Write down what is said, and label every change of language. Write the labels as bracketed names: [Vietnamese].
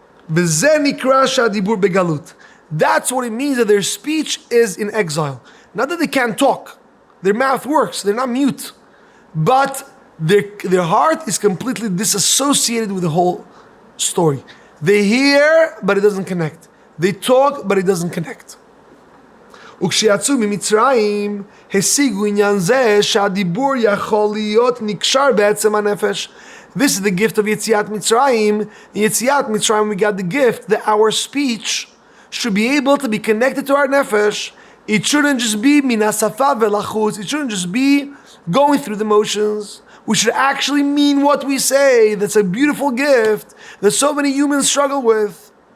[Hebrew] V'zeh nikra shadibur begalut. [English] That's what it means that their speech is in exile. Not that they can't talk. Their mouth works. They're not mute. But their heart is completely disassociated with the whole story. They hear, but it doesn't connect. They talk, but it doesn't connect. [Hebrew] וכשיצאו ממצרים, השיגו עניין זה שהדיבור יכול להיות נקשר בעצם הנפש. [English] This is the gift of Yetziat Mitzrayim. In Yetziat Mitzrayim, we got the gift that our speech should be able to be connected to our nefesh. It shouldn't just be [Hebrew] min hasafa velachutz. [English] It shouldn't just be going through the motions. We should actually mean what we say. That's a beautiful gift that so many humans struggle with.